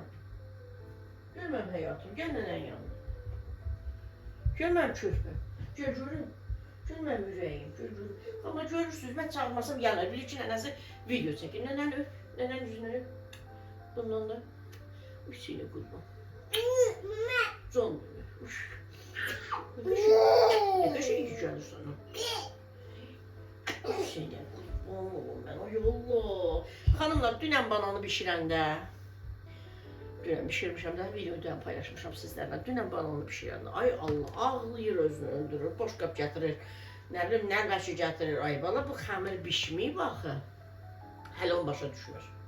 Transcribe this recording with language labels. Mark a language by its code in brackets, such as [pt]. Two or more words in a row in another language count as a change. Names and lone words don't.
[az] Görməm həyatım, gəl nənənin yanına. Görməm körpüm, görürüm. Görməm ürəyim, görürüm. Amma görürsünüz, mən çağırmasam gələr. Bilir ki, nənəsi video çəkir. Nənəni öp, nənənin yüzünü öp. Bundan da üçünü qurban. Can öp. [tr] Ne kadar şey güzel sana. Sen gel. Oğlum ben ay Allah. [az] Hanımlar dünən bananı bişirəndə dünən bişirmişəm də videodan paylaşmışam sizlərlə. Dünən bananı bişirəndə ay Allah ağlayır özünü öldürür. Boş qap gətirir. Nə bilim nərbəşi gətirir. Ay bala bu xəmir bişməyib axı. Hələ onu başa düşmür.